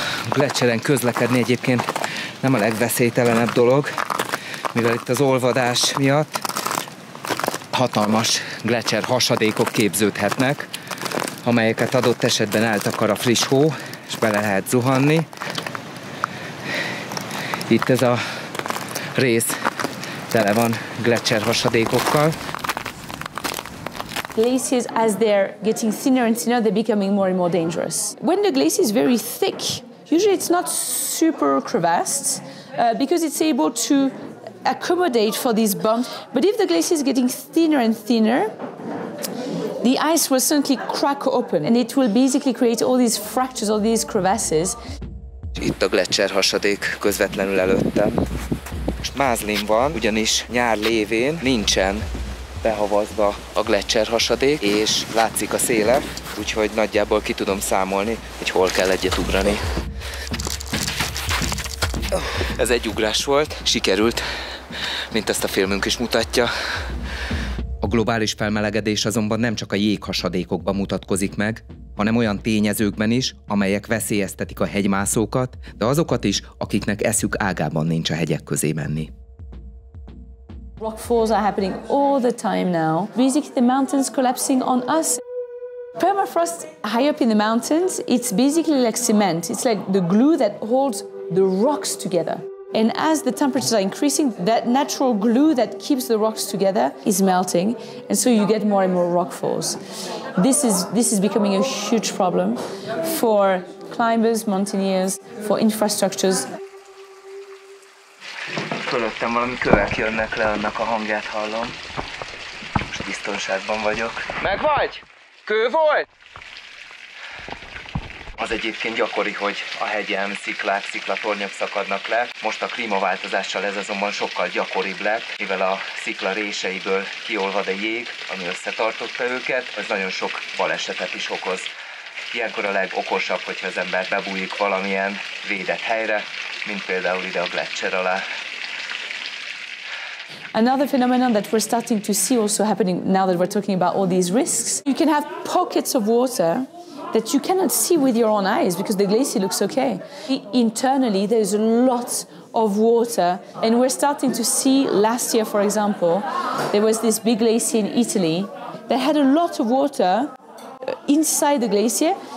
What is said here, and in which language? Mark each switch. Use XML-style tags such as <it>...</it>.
<hu>Gleccserek közlekedni egyébként nem a legveszélytelenebb dolog, mivel itt az olvadás miatt hatalmas gleccser hasadékok képződhetnek, amelyeket adott esetben eltakar a friss hó, és bele lehet zuhanni. Itt ez a rész tele van gleccser hasadékokkal.</hu> <en>Glaciers, as they're getting thinner and thinner, they're becoming more and more dangerous. When the glacier is very thick, usually it's not super crevassed because it's able to accommodate for these bumps. But if the glacier is getting thinner and thinner, the ice will suddenly crack open and it will basically create all these fractures, all these crevasses.</en> <hu>Itt a gleccser hasadék közvetlenül előttem. Most mázlim van, ugyanis nyár lévén nincsen behavazva a gleccser hasadék, és látszik a széle, úgyhogy nagyjából ki tudom számolni, hogy hol kell egyet ugrani. Ez egy ugrás volt, sikerült, mint ezt a filmünk is mutatja. A globális felmelegedés azonban nem csak a jéghasadékokban mutatkozik meg, hanem olyan tényezőkben is, amelyek veszélyeztetik a hegymászókat, de azokat is, akiknek eszük ágában nincs a hegyek közé menni.</hu> <en>Rockfalls are happening all the time now. Basically, the mountains collapsing on us. Permafrost high up in the mountains, it's basically like cement. It's like the glue that holds the rocks together. And as the temperatures are increasing, that natural glue that keeps the rocks together is melting, and so you get more and more rockfalls. This is becoming a huge problem for climbers, mountaineers, for infrastructures.</en> <hu>Fölöttem valami kövek jönnek le, annak a hangját hallom. Most biztonságban vagyok. Meg vagy? Kő volt? Az egyébként gyakori, hogy a hegyen sziklák, sziklatornyok szakadnak le. Most a klímaváltozással ez azonban sokkal gyakoribb lett, mivel a szikla réseiből kiolvad a jég, ami összetartotta őket. Ez nagyon sok balesetet is okoz. Ilyenkor a legokosabb, hogyha az ember bebújik valamilyen védett helyre, mint például ide a gleccser alá.</hu> <en>Another phenomenon that we're starting to see also happening now that we're talking about all these risks, you can have pockets of water that you cannot see with your own eyes because the glacier looks okay. Internally, there's a lot of water, and we're starting to see, last year, for example, there was this big glacier in Italy that had a lot of water inside the glacier.</en>